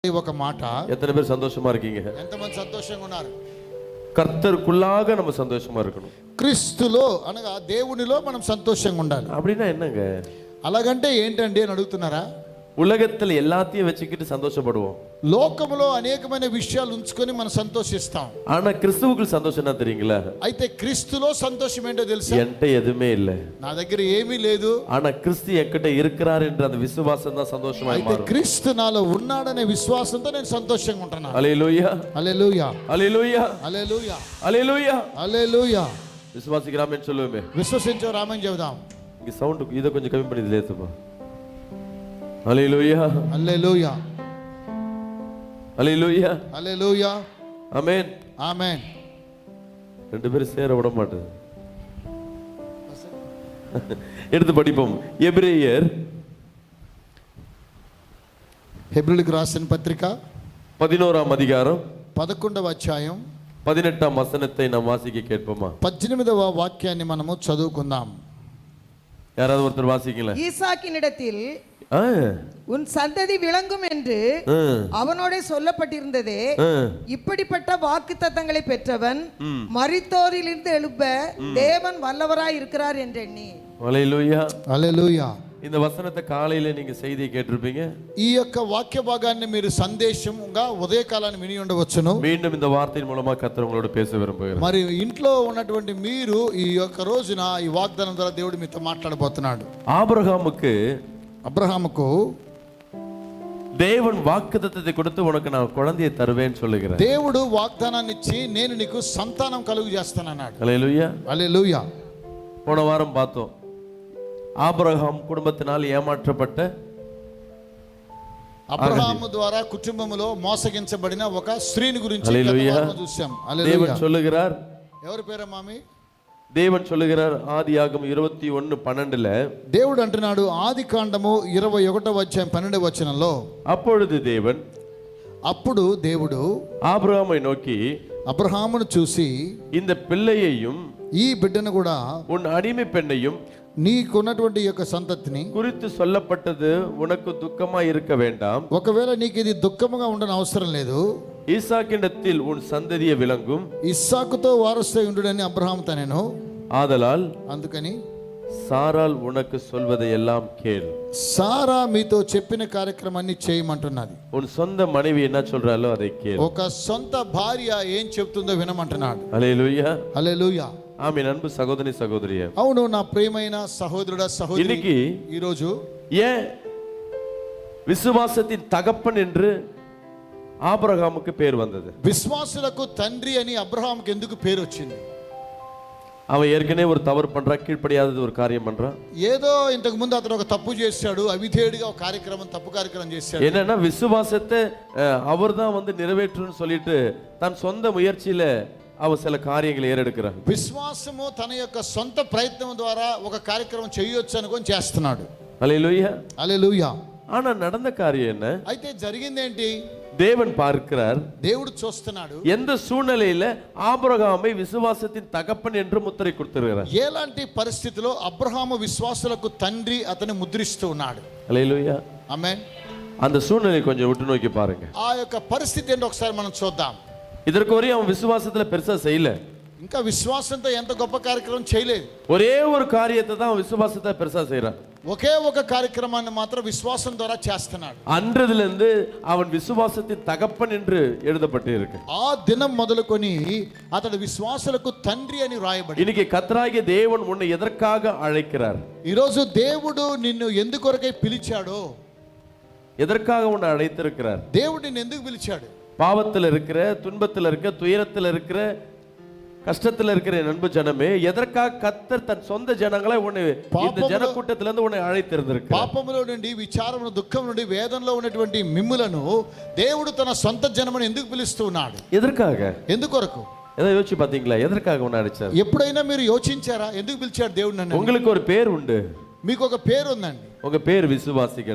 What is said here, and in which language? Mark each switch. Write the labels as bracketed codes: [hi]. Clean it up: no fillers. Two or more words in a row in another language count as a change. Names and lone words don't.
[te] ఒక మాట. [ta] எத்தனை பேர் சந்தோஷமா இருக்கீங்க? [te] ఎంతమంది సంతోషంగా ఉన్నారు? [ta] கர்த்தருக்குள்ளாக நம்ம சந்தோஷமா இருக்கணும். [te] క్రీస్తులో అనగా దేవునిలో మనం సంతోషంగా ఉండాలి. [ta] அப்படின்னா என்னங்க? [te] అలాగంటే ఏంటండి అని అడుగుతున్నారా? [ta] உலகத்துல எல்லாத்தையும் வச்சுக்கிட்டு சந்தோஷப்படுவோம். [te] లోకములో అనేకమైన విషయాలు ఉంచుకొని మనం సంతోషిస్తాం. [ta] ஆனா கிறிஸ்துவுக்குள் சந்தோஷம் என்ன தெரியுங்களா? [te] అయితే క్రీస్తులో సంతోషం ఏంటో తెలుసా? [ta] என்கிட்ட எதுவுமே இல்ல, [te] నా దగ్గర ఏమీ లేదు, [ta] ஆனா கிறிஸ்து என்கிட்ட இருக்கிறார் என்ற அந்த விசுவாசம் தான் சந்தோஷமா [te] అయితే [ta] மாறும். [te] క్రీస్తు నాలో ఉన్నాడనే విశ్వాసంతో నేను సంతోషంగా ఉంటున్నాను. [ta] ஹல்லேலூயா, [te] హల్లెలూయా, [ta] ஹல்லேலూயா, [te] హల్లెలూయా, [ta] ஹல்லேலూயா. [te] హల్లెలూయా. [ta] விசுவாசிக்கிறாமேன்னு சொல்லுவேமே. [te] విశ్వసించే రామని చెబుదాం. [ta] இங்க சவுண்ட் இதை கொஞ்சம் கம்மி பண்ணி லேத்துப்பா. ஹல்லேலூயா, [te] హల్లెలూయా, [ta] ஹல்லேலூயா, [te] హల్లెలూయా, [ta] ஆமென், [te] ఆమేన్. [ta] ரெண்டு பேரும் சேர விட மாட்டேது. எடுத்து படிப்போம். எபிரேயர் [te] హెబ్రీయులకు రాసిన పత్రిక [ta] 11ஆம் அதிகாரம் [te] 11వ అధ్యాయం [ta] 18ஆம் வசனத்தை நாம் வாசிக்க கேட்போமா? [te] 18వ వాక్యాన్ని మనము చదువుకుందాం. [ta] யாராவது ஒருத்தர் வாசிக்கல? ஈசாக்கினிடத்தில் உன் சந்ததி விளங்கும் என்று அவனோட சொல்லப்பட்டிருந்ததே, இப்படிப்பட்ட வாக்குத்தத்தங்களை பெற்றவன் மரித்தோரிலிருந்து எழுப்ப தேவன் வல்லவராய் இருக்கிறார் என்றெண்ணி. ஹல்லேலூயா, [te] హల్లెలూయా. [ta] இந்த வசனத்தை காலையில நீங்க செய்தியை கேட்டிருப்பீங்க. [te] ఈ యొక్క వాక్య భాగాన్ని మీరు సందేశంగా ఉదయకాలాన్ని విని ఉండవచ్చును. [ta] மீண்டும் இந்த வார்த்தையின் மூலமா கர்த்தர் உங்களோட பேச விரும்புகிறார். [te] మరి ఇంట్లో ఉన్నటువంటి మీరు ఈ యొక్క రోజున ఈ వాగ్దానం ద్వారా దేవుడు మీతో మాట్లాడబోతున్నాడు. అబ్రహాముకు [ta] தேவன் வாக்குத்தத்தத்தை கொடுத்து உனக்கு நான் குழந்தையை தருவேன்னு சொல்லுகிறார். [te] దేవుడు వాగ్దానాన్ని ఇచ్చి నేను నీకు సంతానం కలుగు చేస్తానన్నాడు. హల్లెలూయా, హల్లెలూయా. [ta] போன வாரம் பார்த்தோம், ஆபிரகாம் குடும்பத்தினால் ஏமாற்றப்பட்ட, [te] అబ్రహాము ద్వారా కుటుంబములో మోసగించబడిన ఒక స్త్రీని గురించి చూసాం. [ta] தேவன் சொல்லுகிறார். [te] ఎవరి పేరు మామి? [ta] தேவன் சொல்லுகிறார் ஆதியாகமம் 21:12 [te] దేవుడు అంటున్నాడు, ఆది కాండము 21వ అధ్యాయం 12వ వచనంలో, అప్పుడు దేవుడు [ta] ஆபிரகாமை நோக்கி [te] అబ్రహామును చూసి, [ta] இந்த பிள்ளையையும் [te] ఈ బిడ్డను కూడా [ta] உன் அடிமை பெண்ணையும் [te] నీకున్నటువంటి యొక్క సంతతిని [ta] குறித்து சொல்லப்பட்டது உனக்கு துக்கமா இருக்க வேண்டாம். [te] ఒకవేళ నీకు ఇది దుఃఖముగా ఉండని అవసరం లేదు. [ta] ஈசாக்கினிடத்தில் உன் சந்ததியை விளங்கும், [te] ఇస్సాకుతో వారసుడై ఉండుడని అబ్రహాముతో నేను, [ta] ஆதலால் [te] అందుకని [ta] சாராள் உனக்கு சொல்வதை எல்லாம் கேள். [te] సారా మీతో చెప్పిన కార్యక్రమాన్ని చేయమంటున్నది. [ta] உன் சொந்த மனைவி என்ன சொல்றாளோ அதை கேள். [te] ఒక సొంత భార్య ఏం చెప్తుందో వినమంటున్నాడు. హల్లెలూయా, హల్లెలూయా. [ta] ஆமென். அன்பு சகோதரி சகோதரியே, [te] అవును నా ప్రియమైన సహోదరుడా సహోదరి, [ta] இன்னைக்கு [te] ఈ రోజు [ta] ஏன் விசுவாசத்தின் தகப்பன் என்று ஆபிரகாமுக்கு பேர் வந்தது? [te] విశ్వాసులకు తండ్రి అని అబ్రహాముకి ఎందుకు పేరు వచ్చింది? [ta] அவன் ஏற்கனவே ஒரு தவறு பண்றான், கீழ்ப்படியாதது ஒரு காரியம் பண்றான். [te] ఏదో ఇంతకు ముందు అతను ఒక తప్పు చేశాడు, అవిధేయుడిగా ఒక తప్పు కార్యక్రమం చేశాడు. [ta] என்னன்னா விசுவாசத்தை அவர் தான் வந்து நிறைவேற்றுன்னு சொல்லிட்டு தன் சொந்த முயற்சியில அவன் சில காரியங்களை ஏறெடுக்கிறான். [te] విశ్వాసము తన యొక్క సొంత ప్రయత్నం ద్వారా ఒక కార్యక్రమం చేయొచ్చు అనుకొని చేస్తున్నాడు. హల్లెలూయా, హల్లెలూయా. [ta] ஆனா நடந்த காரியம் என்ன? [te] అయితే జరిగిందేంటి? [ta] தேவன் பார்க்கிறார், [te] దేవుడు చూస్తున్నాడు, [ta] எந்த சூழ்நிலையில ஆபிரகாமை விசுவாசத்தின் தகப்பன் என்று முத்திரை கொடுத்திருக்கிறார். [te] ఎలాంటి పరిస్థితిలో అబ్రహాము విశ్వాసులకు తండ్రి అతని ముద్రిస్తూ ఉన్నాడు. హల్లెలూయా, ఆమేన్. [ta] அந்த சூழ்நிலையை கொஞ்சம் விட்டு நோக்கி பாருங்க. [te] ఆ యొక్క పరిస్థితి ఏంటో ఒకసారి మనం చూద్దాం. [ta] இதற்கு வரையும் அவன் விசுவாசத்துல பெருசா செய்யல, [te] ఇంకా విశ్వాసంతో ఎంత గొప్ప కార్యక్రమం చేయలేదు. [ta] ஒரே ஒரு காரியத்தை தான் அவன் விசுவாசத்தை பெருசா செய்யறான். [te] ఒకే ఒక కార్యక్రమాన్ని మాత్రం విశ్వాసం ద్వారా చేస్తున్నాడు. [ta] அன்றதுல இருந்து அவன் விசுவாசத்தின் தகப்பன் என்று எழுதப்பட்டு இருக்கு. [te] ఆ దినం మొదలుకొని అతడు విశ్వాసులకు తండ్రి అని రాయబడి. [ta] இன்னைக்கு கர்த்தராகிய தேவன் உன்னை எதற்காக அழைக்கிறார்? [te] ఈ రోజు దేవుడు నిన్ను ఎందుకొరకై పిలిచాడో, [ta] எதற்காக உன்னை அழைத்திருக்கிறார்? [te] దేవుడు నిన్ను ఎందుకు పిలిచాడు? [ta] பாவத்தில் இருக்கிற, துன்பத்தில் இருக்கிற, துயரத்தில் இருக்கிற, கஷ்டத்தில் இருக்கிற அன்பு ஜனமே, எதற்காக கர்த்தர் தன் சொந்த ஜனங்களை உன்னை இந்த ஜனக்கூட்டத்திலிருந்து உன்னை அழைத்திருக்கிறார்? [te] పాపములో నుండి, విచారములో, దుఃఖం నుండి, వేదనలో ఉన్నటువంటి మిమ్ములను దేవుడు తన సొంత జనమును ఎందుకు పిలుస్తూ ఉన్నాడు? [ta] எதற்காக? [te] ఎందుకొరకు? [ta] ஏதோ யோசிச்சு பாத்தீங்களா? எதற்காக உன்னை அழைச்சார்? [te] ఎప్పుడైనా మీరు యోచించారా ఎందుకు పిలిచాడు దేవుడు నన్ను? [ta] உங்களுக்கு ஒரு பேர் உண்டு, [te] మీకు ఒక పేరు ఉందండి. [ta] உங்க பேர் விசுவாசிகள்,